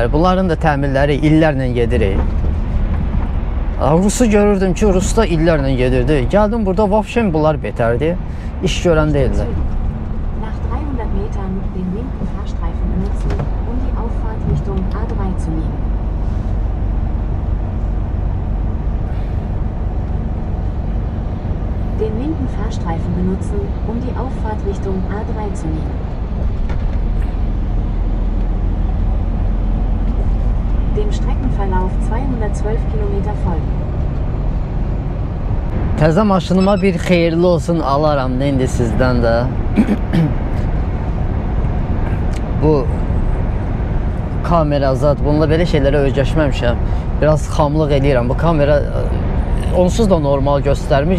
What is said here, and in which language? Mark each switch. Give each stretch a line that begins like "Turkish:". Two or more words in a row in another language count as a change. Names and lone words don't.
Azerbaijani: Bunların da təmirləri illərlə gedir. Rusu görürdüm ki, Rus da illərlə gedirdi. Gəldim burada vəbşən bunlar betərdi. İş görən deyildi.
German: Nach 300 Metern den linken Fahrstreifen benutzen, um die Auffahrt Richtung A3 zu nehmen. Den linken Fahrstreifen benutzen, um die Auffahrt Richtung A3 zu nehmen. Dem Streckenverlauf 212 Kilometer folgen.
Azerbaijani: Təzə maşınıma bir xeyirli olsun alaram indi sizdən də. Bu kamera zat, bununla belə şeylərə öyrəşməmişəm. Biraz xamlıq eləyirəm. Bu kamera onsuz da normal göstərmir.